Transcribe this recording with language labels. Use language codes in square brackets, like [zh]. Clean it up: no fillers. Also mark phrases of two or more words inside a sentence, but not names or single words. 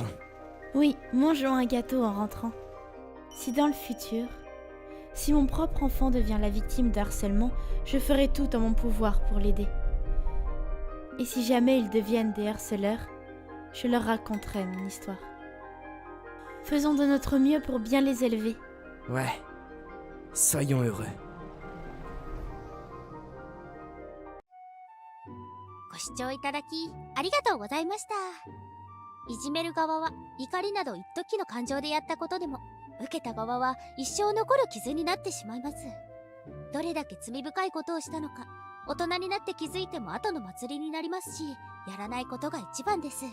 [fr] Oui, mangeons un gâteau en rentrant. Si dans le futur, si mon propre enfant devient la victime de harcèlement, je ferai tout en mon pouvoir pour l'aider. Et si jamais ils deviennent des harceleurs, je leur raconterai mon histoire. Faisons de notre mieux pour bien les élever. Ouais. Soyons heureux. [ja] ご視聴いただきありがとうございました。いじめる側は怒りなど一時の感情でやったことでも、受けた側は一生残る傷になってしまいます。どれだけ罪深いことをしたのか、大人になって気づいても後の祭りになりますし、やらないことが一番です。